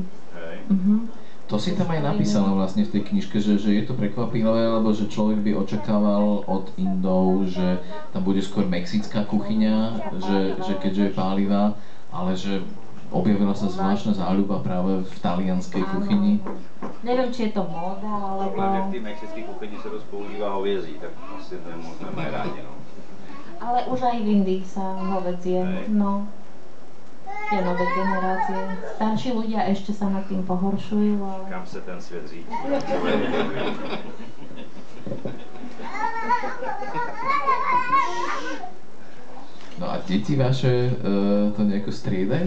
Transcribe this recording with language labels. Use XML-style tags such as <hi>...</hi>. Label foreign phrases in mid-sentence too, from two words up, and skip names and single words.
<sk>To si tam aj napísala vlastne v tej knižke, že je to prekvapivé, lebo že človek by očakával od Indov, že tam bude skôr mexická kuchyňa, že keďže je pálivá, ale že objavila sa zvláštna záľuba práve v talianskej kuchyni. Neviem, či je to móda, alebo...</sk> <cs>Problém, že v té mexické kuchyni se dost používá hovězí, tak asi nemožná mají rádi, no.</cs> <sk>Ale už aj v Indii sa hovedzie, no. Tie nové generácie. Starší ľudia ešte sa nad tým pohoršujú, ale...</sk> <cs>Kam se ten svět řídí?</cs> <sk>No a deti vaše to nejako striedajú?</sk>